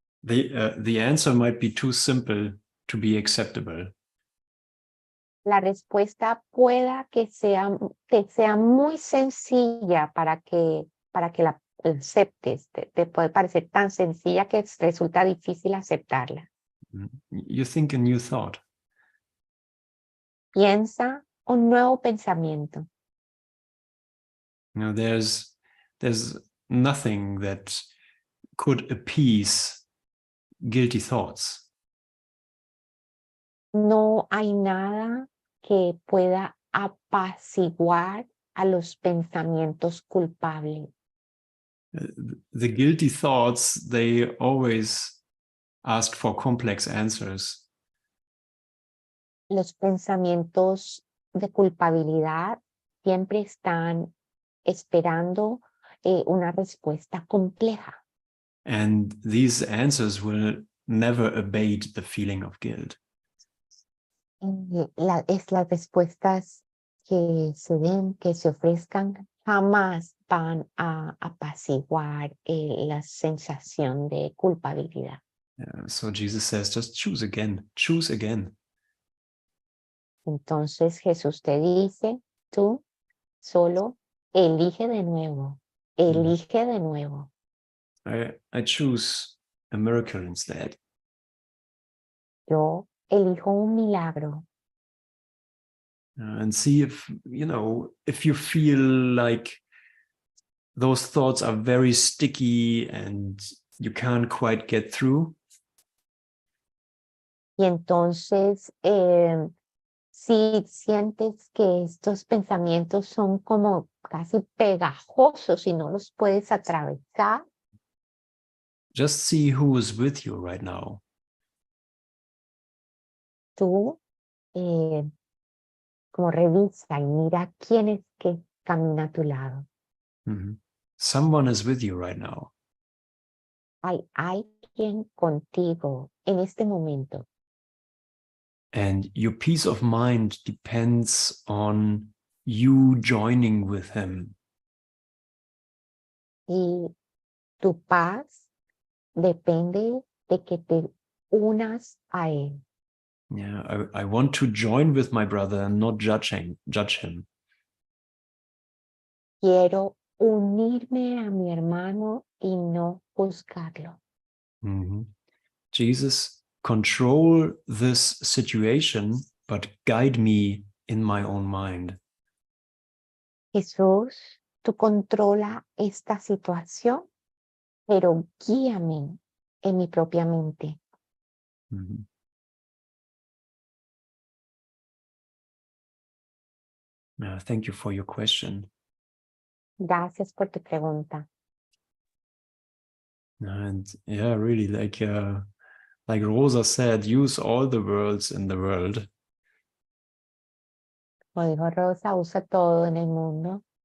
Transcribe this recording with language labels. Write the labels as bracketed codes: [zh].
[en] The answer might be too simple to be acceptable. [es] la respuesta pueda que sea muy sencilla para que la aceptes. Te puede parecer tan sencilla que resulta difícil aceptarla. [en] You think a new thought. [es] Piensa un nuevo pensamiento. [en] You know, there's nothing that could appease guilty thoughts. [es] No hay nada que pueda apaciguar a los pensamientos culpables. [en] The guilty thoughts, they always ask for complex answers. [es] Los pensamientos de culpabilidad siempre están esperando una respuesta compleja. [en] And these answers will never abate the feeling of guilt. [es] Las respuestas que se den, que se ofrezcan, jamás van a apaciguar la sensación de culpabilidad. [en] So Jesus says, just choose again, choose again. [es] Entonces Jesús te dice, tú solo elige de nuevo, elige de nuevo. [en] I choose a miracle instead. [es] Yo elijo un milagro. [en] And see if, if you feel like those thoughts are very sticky and you can't quite get through. [es] Y entonces, si sientes que estos pensamientos son como casi pegajosos y no los puedes atravesar, [en] just see who is with you right now. [es] tú como revisa y mira quién es que camina a tu lado. Mm-hmm. [en] Someone is with you right now. [es] Hay alguien contigo en este momento. [en] And your peace of mind depends on you joining with him. [es] Y tu paz depende de que te unas a él. [en] Yeah, I want to join with my brother and not judge him. [es] Quiero unirme a mi hermano y no juzgarlo. Mm-hmm. [en] Jesus, control this situation, but guide me in my own mind. [es] Jesús, tú controla esta situación, pero guíame en mi propia mente. Mm-hmm. [en] Thank you for your question. [es] Gracias por tu pregunta. [en] And yeah, really, like Rosa said, use all the words in the world. [es] Como dijo Rosa, usa todo en el mundo.